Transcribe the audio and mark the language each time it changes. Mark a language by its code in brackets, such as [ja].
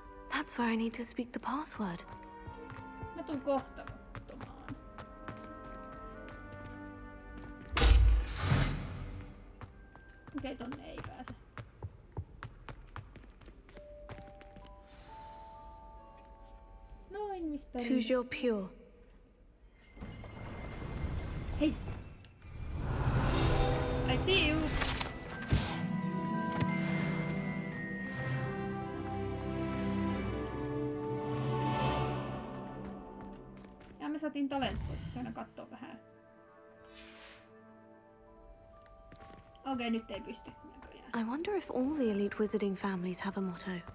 [en] That's where I need to speak the password. [fi] Mä tuun kohta katsomaan. Okei, tonne ei pääse. Noin, missä perin? [fr] Toujours pure. [fi] Hei! [en] I see you! [fi] Ja me saatiin talentpointit, käydään kattoo vähän. Okei, nyt ei pysty näköjään. [en] I wonder if all the elite wizarding families have a motto.